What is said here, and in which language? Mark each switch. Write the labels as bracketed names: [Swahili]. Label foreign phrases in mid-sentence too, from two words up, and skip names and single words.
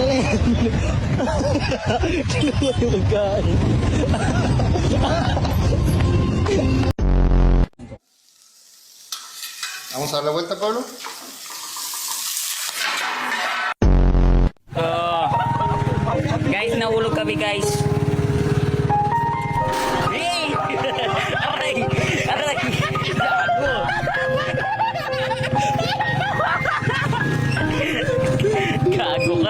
[Filipino] Kinuha yung magkain. [Spanish] Vamos a dar la vuelta, Pablo. [Filipino] Guys, nahulog kami guys. Hey! Aray! Aray! Gago! Gago ka!